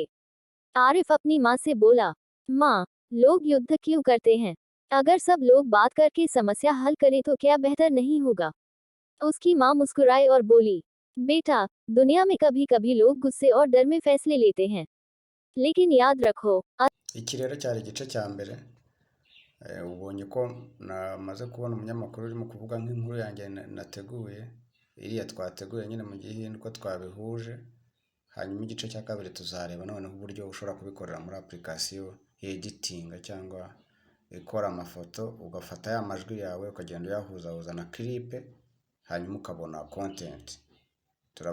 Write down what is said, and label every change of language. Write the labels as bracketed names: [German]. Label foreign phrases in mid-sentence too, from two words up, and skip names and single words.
[Hindi] आरिफ अपनी माँ से बोला, माँ, लोग युद्ध क्यों करते हैं? अगर सब लोग बात करके समस्या हल करें तो क्या बेहतर नहीं होगा? उसकी माँ मुस्कुराई और बोली, बेटा, दुनिया में कभी कभी लोग गुस्से और डर में फैसले लेते हैं, लेकिन याद रखो। [Kinyarwanda] Iki rero cyari igice cya mbere. Ubonye ko namaze kubona umunyamakuru urimo kuvuga nk'inkuru yanjye nateguye, iriya twateguye nyine mu Gihinde uko twabihuje. Hanyuma igice cya kabiri tuzareba noneho uburyo ushobora kubikorera muri [English] application editing [Kinyarwanda] cyangwa ikora amafoto, ugafata ya majwi yawe ukagenda uyahuzahuza na clip, hanyuma ukabona content.